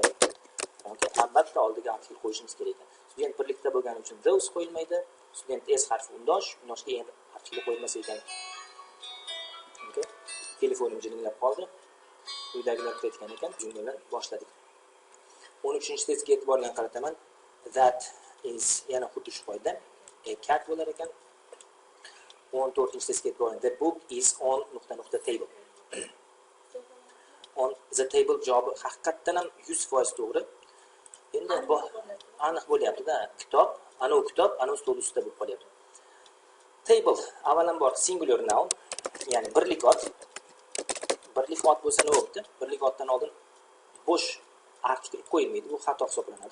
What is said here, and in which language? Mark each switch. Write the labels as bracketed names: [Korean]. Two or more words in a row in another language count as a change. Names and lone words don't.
[Uzbek] Albatta oldiga artikl qo'yishimiz kerak ekan. Student birlikda bo'lgani uchun those qo'yilmaydi. Student s harfi undoshga endi artikl qo'yilmas ekan. Telefonim jiringlab qoldi. Uydagilar kutayotgan ekan, jumladan boshladik. 13-testga e'tiborni qarataman. [English] That is [Uzbek] yana xuddi shu qoida. [English] A cat [Uzbek] bo'lar ekan. 14-testga e'tiborni. [English] The book is on ... table. on the table [Uzbek] javobi haqiqatdan ham 100% to'g'ri. Endi bu aniq bo'lyapti-da. Kitob, anu stol ustida bo'lib qolyapti. Table avvalambor [English] singular noun, [Uzbek] ya'ni birlik ot. Birlik ot bo'lsa nima bo'libdi? Birlik otdan oldin bo'sh artikl qo'yilmaydi, bu xato hisoblanadi.